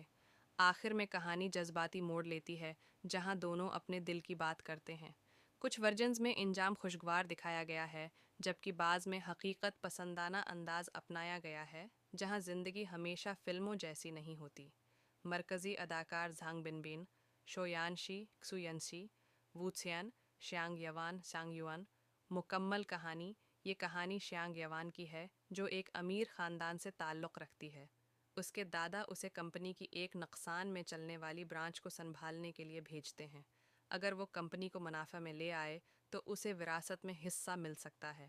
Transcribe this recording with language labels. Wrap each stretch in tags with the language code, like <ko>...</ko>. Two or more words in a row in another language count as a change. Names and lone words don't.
<ur>آخر میں کہانی جذباتی موڑ لیتی ہے، جہاں دونوں اپنے دل کی بات کرتے ہیں. کچھ ورژنز میں انجام خوشگوار دکھایا گیا ہے، جبکہ بعض میں حقیقت پسندانہ انداز اپنایا گیا ہے، جہاں زندگی ہمیشہ فلموں جیسی نہیں ہوتی. مرکزی اداکار ژانگ بنبن، شویانشی کسوینشی، ووتسیان، شیانگ یوان سانگ یوان. مکمل کہانی. یہ کہانی شیانگ یوان کی ہے، جو ایک امیر خاندان سے تعلق رکھتی ہے. اس کے دادا اسے کمپنی کی ایک نقصان میں چلنے والی برانچ کو سنبھالنے کے لیے بھیجتے ہیں. اگر وہ کمپنی کو منافع میں لے آئے تو اسے وراثت میں حصہ مل سکتا ہے.</ur>